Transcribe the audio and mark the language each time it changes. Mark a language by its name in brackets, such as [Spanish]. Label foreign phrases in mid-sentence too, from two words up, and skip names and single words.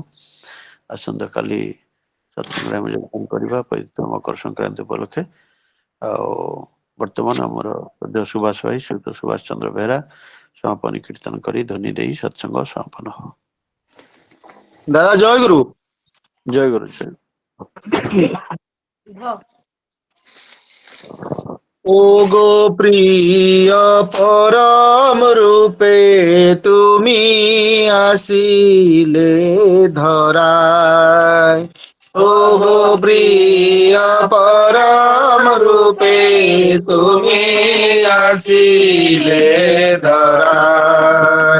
[Odia] ଆସନ୍ତା କାଲି ସତ୍ସଙ୍ଗରେ ଆମେ ଯୋଗଦାନ କରିବା ପବିତ୍ର ମକର ସଂକ୍ରାନ୍ତି ଉପଲକ୍ଷେ। ଆଉ ବର୍ତ୍ତମାନ ଆମର ସଦ୍ୟ ସୁଭାଷ ଭାଇ, ଶ୍ରୀଯୁକ୍ତ ସୁଭାଷ ଚନ୍ଦ୍ର ବେହେରା ସମାପନୀ କୀର୍ତ୍ତନ କରି ଧ୍ୱନି ଦେଇ ସତ୍ସଙ୍ଗ ସମାପନ ହବ। ଦାଦା ଜୟ ଗୁରୁ। ଜୟ ଗୁରୁ। ଜୟ [Bangla] ও গো প্রিয় পরম রূপে তুমি আসিলে ধরায়। ও গো প্রিয় পরম রূপে তুমি আসিলে ধরায়।